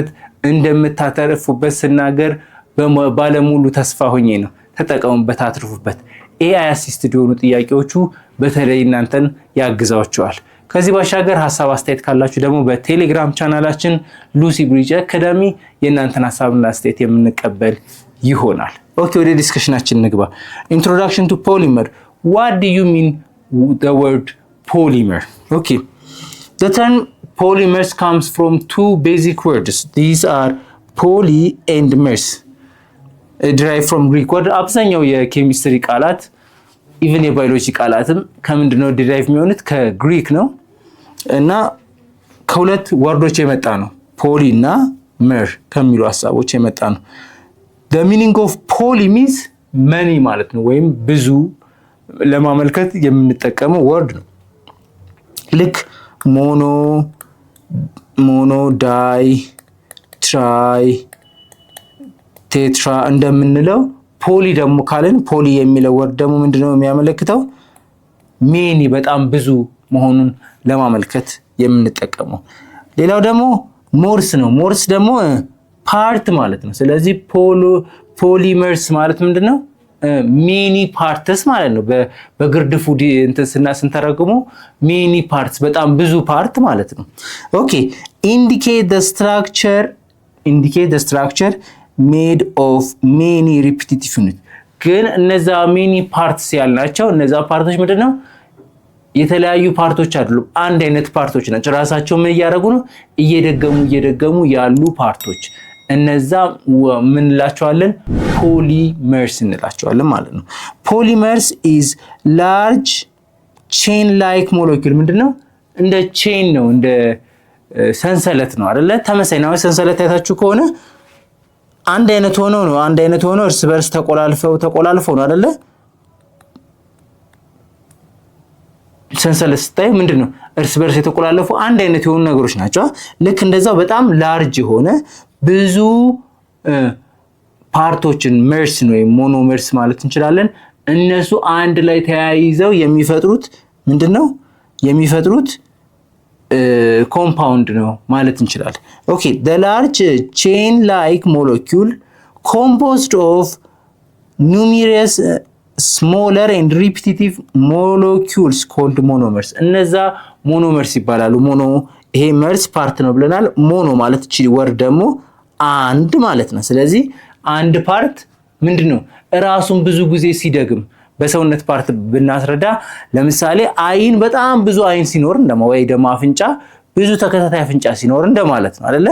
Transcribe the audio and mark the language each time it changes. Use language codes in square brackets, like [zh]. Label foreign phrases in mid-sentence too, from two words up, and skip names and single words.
[am] እንደምታተርፉበት ስናገር ባለሙሉ ተስፋ ሆኜ ነው። ተጠቀሙበት፣ አትርፉበት። AI አሲስትድ የሆኑ ጥያቄዎቹ በተለይ እናንተን ያግዛችኋል። ከዚህ ባሻገር ሐሳብ አስተያየት ካላችሁ ደግሞ በቴሌግራም ቻናላችን ሉሲ ብሪጅ አካዳሚ የእናንተን ሐሳብና አስተያየት የምንቀበል ይሆናል። ኦኬ፣ ወደ ዲስከሽናችን እንግባ። [en] introduction to polymer። what do you mean the word polymer? Okay, the term polymers comes from two basic words. These are poly and mers, derived from Greek word. [am] አብዛኛው የኬሚስትሪ ቃላት ኢቭን የባዮሎጂ ቃላትም ከምንድነው ዲራይቭ የሚሆኑት? ከግሪክ ነው እና ከሁለት ወርዶች የመጣ ነው። ፖሊ እና መር ከሚሉ ሐሳቦች የመጣ ነው። [en] the meaning of poly means many [am] ማለት ነው፣ ወይም ብዙ ለማመልከት የምንጠቀመው ወርድ ነው። ልክ [en] mono di tri tetra [am] እንደምንለው ፖሊ ደግሞ ካልን ፖሊ የሚለው ወርድ ደግሞ ምንድነው የሚያመለክተው? ሜኒ በጣም ብዙ መሆኑን ለማመልከት የምንጠቀመው። ሌላው ደግሞ ሞርስ ነው። ሞርስ ደግሞ ፓርት ማለት ነው። ስለዚህ ፖሊመርስ ማለት ምንድነው? [en] many parts [am] ማለት ነው። በግርድፉ ስንተረጉሙ [en] many parts [am] በጣም ብዙ ፓርት ማለት ነው። ኦኬ [en] indicate the structure made of many repetitive units። [am] ግን እነዛ [en] many parts [am] ያልናቸው እነዛ ፓርቶች ምንድነው? የተለያዩ ፓርቶች አይደሉም፣ አንድ አይነት ፓርቶች ናቸው። ራሳቸው ምን እያደረጉ ነው? እየደገሙ ያሉ ፓርቶች። እነዛ ምን እንላቸዋለን? ፖሊመርስ እንላቸዋለን ማለት ነው። [en] polymers is large chain like molecule። [am] ምንድነው? እንደ ቼን ነው፣ እንደ ሰንሰለት ነው አይደለ? ተመሳሳይ ነው። ሰንሰለት አይታችሁ ከሆነ አንድ አይነት ሆኖ እርስ በርስ ተቆላልፈው ነው አይደለ? ሰንሰለት ስታይ ምንድነው? እርስ በርስ የተቆላለፉ አንድ አይነት የሆኑ ነገሮች ናቸው። ልክ እንደዛው በጣም ላርጅ የሆነ ብዙ ፓርቶችን መርስ ነው ወይም ሞኖመርስ ማለት እንችላለን። እነሱ አንድ ላይ ተያይዘው የሚፈጥሩት ምንድነው? የሚፈጥሩት ኮምፓውንድ ነው ማለት እንችላለን። ኦኬ [en] the large chain like molecule composed of numerous smaller and repetitive molecules called monomers። [am] እነዛ ሞኖመርስ ይባላሉ። ይሄ መርስ ፓርት ነው ብለናል። ሞኖ ማለት እቺ ወርድ ደግሞ አንድ ማለት ነው። ስለዚህ አንድ ፓርት ምንድነው? ራሱን ብዙ ጊዜ ሲደግም በሰውነት ፓርት ብናስረዳ ለምሳሌ አይን በጣም ብዙ አይን ሲኖር ወይ ደግሞ አፍንጫ ብዙ ተከታታይ አፍንጫ ሲኖር እንደማለት ነው አይደለ?